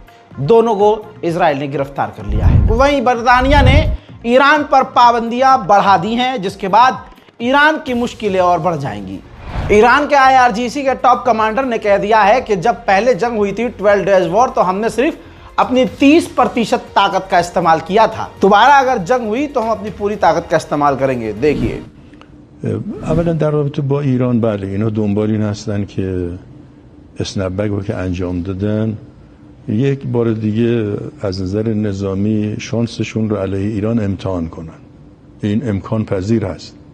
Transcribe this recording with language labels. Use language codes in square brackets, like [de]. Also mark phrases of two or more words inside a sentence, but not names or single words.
[hi] दोनों को इजराइल ने गिरफ्तार कर लिया है। वहीं बर्तानिया ने ईरान पर पाबंदियां बढ़ा दी हैं, जिसके बाद ईरान की मुश्किलें और बढ़ जाएंगी। ईरान के IRGC के टॉप कमांडर ने कह दिया है कि जब पहले जंग हुई थी 12 [en] days war, [hi] तो हमने सिर्फ अपनी 30% ताकत का इस्तेमाल किया था। दोबारा अगर जंग हुई तो हम अपनी पूरी ताकत का इस्तेमाल करेंगे। देखिए, [fa] اولا در رابطه با ایران بله اینا دنبال این هستن که اسنپبک رو که انجام دادن یک بار دیگه از نظر نظامی شانسشون رو علیه ایران امتحان کنن. این امکان پذیر هست.